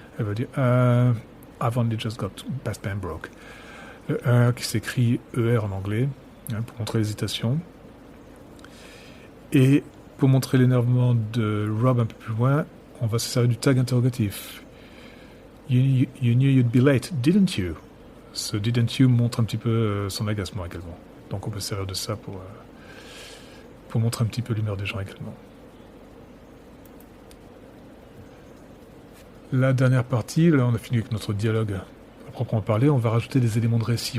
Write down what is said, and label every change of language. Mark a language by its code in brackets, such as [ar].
[fr] Elle va dire [en] I've only just got past Pembroke. [fr] Le qui s'écrit ER en anglais, pour montrer l'hésitation. Et pour montrer l'énervement de Rob un peu plus loin, on va se servir du tag interrogatif. [en] You knew you'd be late, didn't you? [fr] Ce didn't you montre un petit peu son agacement également. Donc on peut se servir de ça pour montrer un petit peu l'humeur des gens également. La dernière partie, là on a fini avec notre dialogue à proprement parler, on va rajouter des éléments de récit.